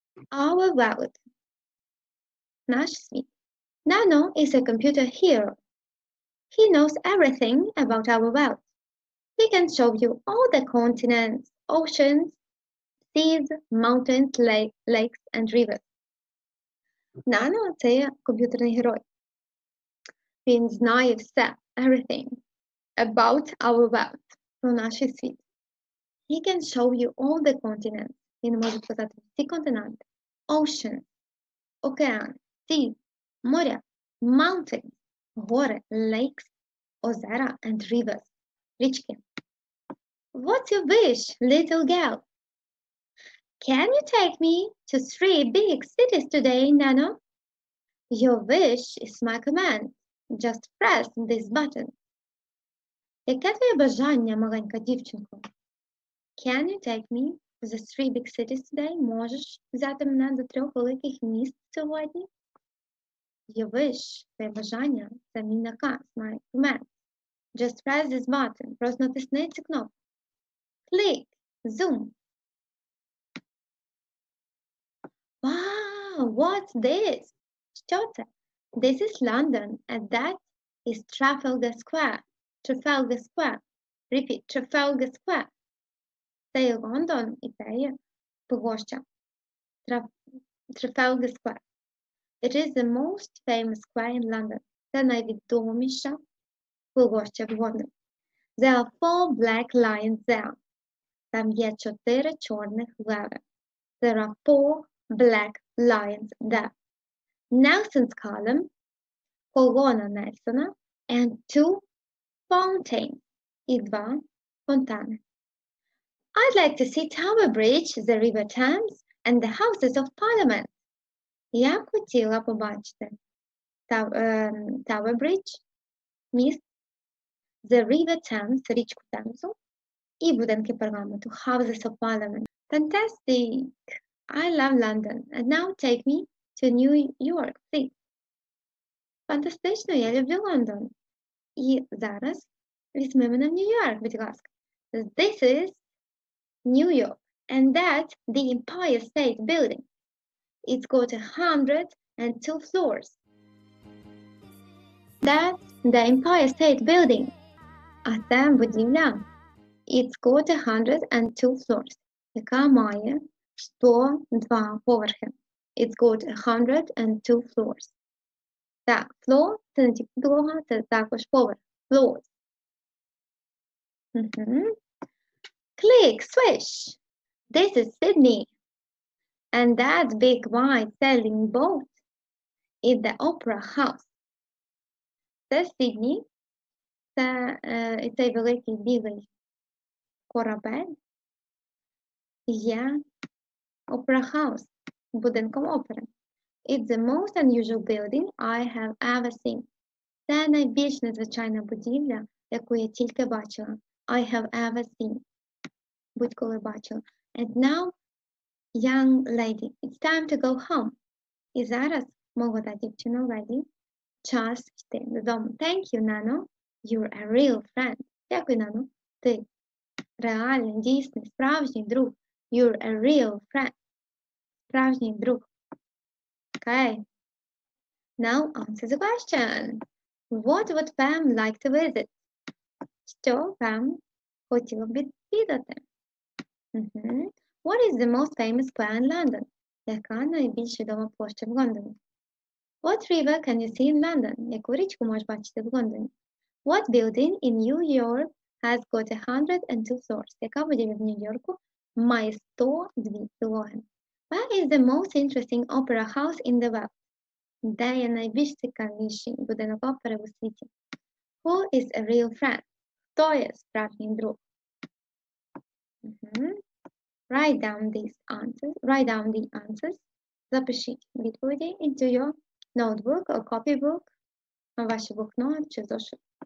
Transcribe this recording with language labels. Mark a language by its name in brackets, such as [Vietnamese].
[English] Our world. [Ukrainian] Наш світ. [English] Nano is a computer hero. He knows everything about our world. He can show you all the continents, oceans, seas, mountains, lakes and rivers. [Ukrainian] Nano – це комп'ютерний герой. Він знає все, [English] everything, about our world, [Ukrainian] про наш світ. [English] He can show you all the continents. [Ukrainian] Він може показати всі континенти. [English] Ocean, океан, sea, моря, mountains, гори, lakes, озера and rivers, річки. What's your wish, little girl? Can you take me to 3 big cities today, Nano? Your wish is my command. Just press this button. [Ukrainian] Яке твоє бажання, маленька дівчинко? [English] Can you take me to the 3 big cities today? [Ukrainian] Можеш взяти мене до 3 великих міст сьогодні? [English] Your wish, [Ukrainian] твоє бажання, це мій наказ, [English] my command. Just press this button. [Ukrainian] Просто натисни цю кнопку. [English] Click, zoom. Wow, what's this? [Ukrainian] Що це? [English] This is London, and that is Trafalgar Square. [Ukrainian] Trafalgar Square. Repeat, Trafalgar Square. Це є Лондон, і це є площа. Trafalgar Square. [English] It is the most famous square in London. [Ukrainian] Це найвідоміша площа в Лондоні. [English] There are 4 black lions there. [Ukrainian] Там є 4 чорних леви. [English] There are 4 black lions there. Nelson's column, [Ukrainian] колона Нельсона, [English] and 2 fountains, [Ukrainian] і 2 фонтани. [English] I'd like to see Tower Bridge, the River Thames, and the Houses of Parliament. [Ukrainian] Я б хотіла побачити Tower Bridge, міст, the River Thames, річку Темзу, і будинки парламенту, Houses of Parliament. [English] Fantastic! I love London. And now take me to New York, please. [Ukrainian] Фантастично, я люблю Лондон. І зараз візьми мене в Нью-Йорк, будь ласка. [English] This is New York, and that's the Empire State Building. It's got 102 floors. That's the Empire State Building. [Ukrainian] А це будівля. [English] It's got 102 floors, [Ukrainian] яка має 102 поверхи. [English] It's got 102 floors. [Ukrainian] Так, floor – це не тільки підлога, це також поверх. [English] Floors. Click, swish. This is Sydney. And that big white sailing boat is the Opera House. [Ukrainian] Це Сідні. Це цей великий білий корабель є Opera House, будинком опери. [English] It's the most unusual building I have ever seen. [Ukrainian] Це найбільш незвичайна будівля, яку я тільки бачила. [English] I have ever seen. [Ukrainian] Будь-коли бачила. [English] And now, young lady, it's time to go home. [Ukrainian] І зараз, молода дівчина, леді, час йти додому. [English] Thank you, Nano. You're a real friend. [Ukrainian] Дякую, Nano. Ти реальний, дійсний, справжній друг. [English] You're a real friend. [Ukrainian] Справжній друг. [English] Okay. Now answer the question. What would Pam like to visit? [Ukrainian] Що Pam хотіла б відвідати? [English] What is the most famous square in London? [Ukrainian] Яка найбільш відома площа в Лондоні? [English] What river can you see in London? [Ukrainian] Яку річку можеш бачити в Лондоні? [English] What building in New York has got 102 floors? [Ukrainian] Яка будівля в Нью-Йорку має 102 підлоги? [English] Where is the most interesting opera house in the world? [Ukrainian] Де є найбільш цікавіший будинок опери у світі? [English] Who is a real friend? [Ukrainian] Хто є справжній друг? [English] Write down the answers [Ukrainian] Запишіть відповіді [English] into your notebook or copybook, [Ukrainian] ваші блокнот чи зошит.